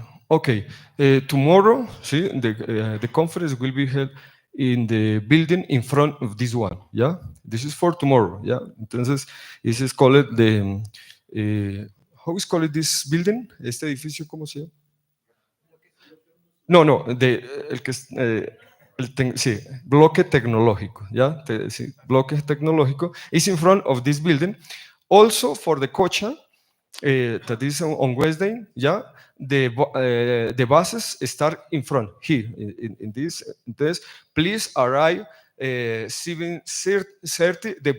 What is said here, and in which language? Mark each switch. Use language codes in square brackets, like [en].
[en] Okay, tomorrow, see, the conference will be held in the building in front of this one, yeah? This is for tomorrow, yeah? Entonces, this is called the, how is called this building? [es] Este edificio, ¿cómo se llama? No, el que es, sí, bloque tecnológico, ¿ya? [en] Sí, bloque tecnológico is in front of this building. Also for the Cocha, that is on Wednesday, yeah, the buses start in front here in this. Please arrive 7:30.